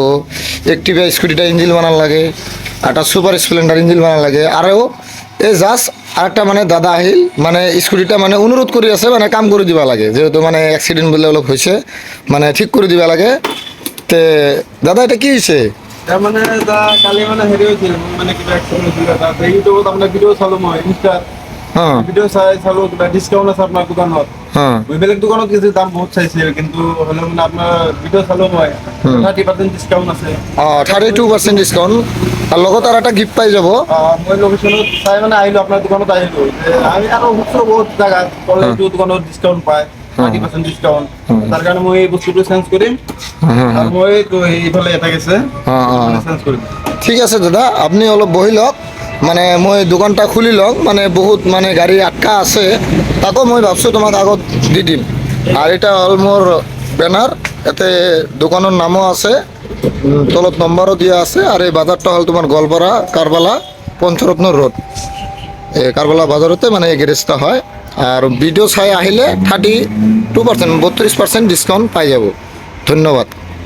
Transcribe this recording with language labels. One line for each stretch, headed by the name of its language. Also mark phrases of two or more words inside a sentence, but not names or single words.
Bangla: একটিভা স্কুটিটা ইঞ্জিন বানান লাগে, একটা সুপার স্প্লেন্ডার ইঞ্জিন বানান লাগে। আরও এই জাস্ট আরেকটা মানে দাদা আহিল, মানে স্কুটিটা মানে অনুরোধ করে আছে, মানে কাম করে দিবা লাগে, যেহেতু মানে অ্যাক্সিডেন্ট বলে অলপ হয়েছে, মানে ঠিক করে দিবা লাগে। তে দাদা এটা কি হয়েছে?
Assamese: তাৰ মানে কালি মানে হেৰি হৈছিল, মানে কিবা এক্সিডেণ্ট হৈছিল এটা। ইউটিউবত আপোনাৰ ভিডিঅ' চালো, মই ইনষ্টাত
Bangla: হ্যাঁ
Assamese: ভিডিঅ' চালো, কিবা ডিছকাউণ্ট আছে আপোনাৰ দোকানত।
Bangla: হ্যাঁ
Assamese: মই বেলেগ দোকানত কিছু দাম বহুত চাইছিল, কিন্তু হ'লেও মানে আপোনাৰ ভিডিঅ' চালো মই, 30% ডিছকাউণ্ট আছে।
Bangla: 32% ডিসকাউন্ট, আর লগত আর একটা গিফট পাই যাব।
Assamese: মই লোকেশ্যনত চাই মানে আহিলোঁ, আপোনাৰ দোকানত আহিলোঁ। আমি আৰু সুধিছোঁ বহুত জেগাত, ক'লে এইটো দোকানত ডিছকাউণ্ট পায়, 30% ডিছকাউণ্ট। তাৰ কাৰণে মই এই বস্তুটো চেঞ্জ কৰিম, আৰু মই এইফালে এটা গেছে চেঞ্জ কৰিম। ঠিক আছে দাদা, আপনি অলপ বহি লওক, মানে মই দোকানটা খুলি লওক। মানে বহুত মানে গাড়ি আটকা আছে, তাকো মই ভাবছো তোমাক আগত দি দিম।
Bangla: আর এটা হল মোর ব্যানার, এতে দোকানের নামও আছে, তলত নম্বরও দিয়া আছে। আর এই বাজারটা হল তোমার গোয়ালপাড়া কারবালা পঞ্চরত্ন রোড, এই কারবালা বাজারতে মানে এই গ্যারেজটা হয়। আর ভিডিও চাই আহিলে 32% 32% ডিসকাউন্ট পাই যাব। ধন্যবাদ।